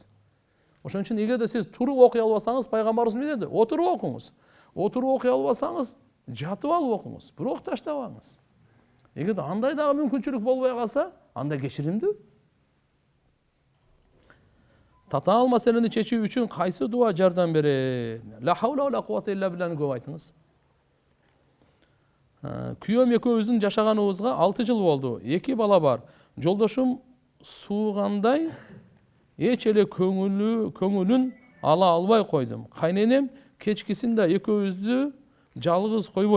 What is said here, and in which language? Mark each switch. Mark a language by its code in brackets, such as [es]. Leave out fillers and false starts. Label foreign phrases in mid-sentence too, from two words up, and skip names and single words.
[ky] Ошон үчүн эгерде сиз туруп окуй албасаңыз, пайгамбарыбыз эмне деди? Отуруп окуңуз. Отуруп окуй албасаңыз, жатып алып окуңуз, бирок таштабаңыз. Эгерде андай дагы мүмкүнчүлүк болбой калса, анда кечиримдүү. Татаал маселени чечүү үчүн кайсы дуа жардам берет? [ar] لا حول ولا قوة إلا بالله [ky] көп айтыңыз. Күйөөм экөөбүздүн жашаганыбызга 6 жыл болду. 2 бала бар. Жолдошум суугандай эч эле көңүлүн ала албай койдум. Кайненем кечкисин да экөөбүздү жалгыз койбойт.